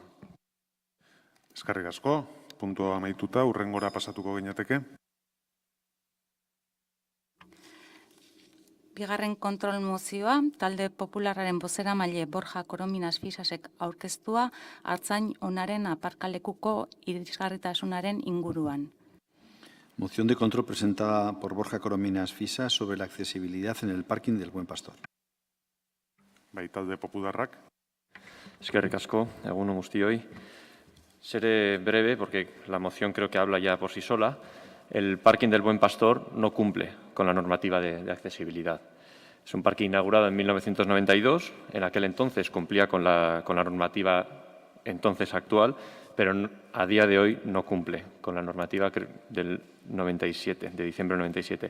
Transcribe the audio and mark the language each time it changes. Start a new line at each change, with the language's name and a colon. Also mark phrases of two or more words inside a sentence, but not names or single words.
Basque: Eskerrik asko, puntua amaituta, hurrengora pasatuko ginateke. bigarren kontrol mozioa, talde popularraren bozeramaile Borja Korominas Fisasek aurkeztua Artzain onaren aparkalekuko irisgarritasunaren inguruan.
Spanish: Moción de control presentada por Borja Corominas Fisas sobre la accesibilidad en el parking del Buen Pastor.
Basque: Bai, talde popularrak. Eskerrik asko, egun on guztioi.
Spanish: Seré breve porque la moción creo que habla ya por sí sola. El parking del Buen Pastor no cumple con la normativa de accesibilidad. Es un parking inaugurado en 1992, en aquel entonces cumplía con la normativa entonces actual, pero a día de hoy no cumple con la normativa del 97, de diciembre del 97.